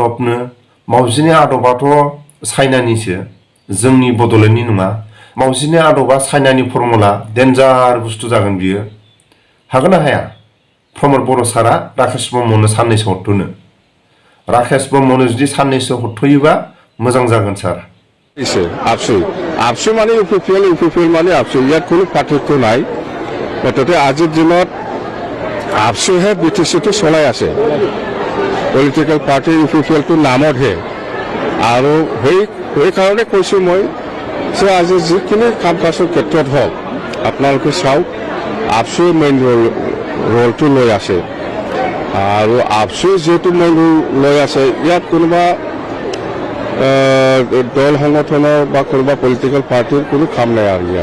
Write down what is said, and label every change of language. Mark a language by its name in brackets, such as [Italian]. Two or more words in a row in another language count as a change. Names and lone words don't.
[Bodo] आदबाथ' चाइनानिसो जोंनि बड'लेण्डनि नङा मावजिनि आदबा चाइनानि फर्मुला डेन्जार बुस्थु जागोन बियो हागोन ना हाया प्रमद बर' सारा राकेश ब्रह्मनो साननैसो हरथ'नो राकेश ब्रह्मनो जुदि साननैसो हरथ'योबा मोजां जागोन सार [Assamese] ABSUन মানে ইউপিপিএল মানে ABSUন ইয়াত কোনো পাৰ্থক্য নাই মুঠতে আজিৰ দিনত ABSUহে বিটিচিটো চলাই আছে [English] political party [Assamese] ইউপিপিএলটো নামতহে আৰু সেইকাৰণে কৈছোঁ মই যে আজি যিখিনি কাম কাজৰ ক্ষেত্ৰত হওক আপোনালোকে চাওক ABSUৰ [English] main roleটো [Assamese] লৈ আছে আৰু ABSUৰ যেহেতু [English] main role [Assamese] লৈ আছে ইয়াত কোনোবা দল সংগঠনৰ বা কোনোবা [English] political partyৰ [Assamese] কোনো কাম নাই আৰু ইয়াত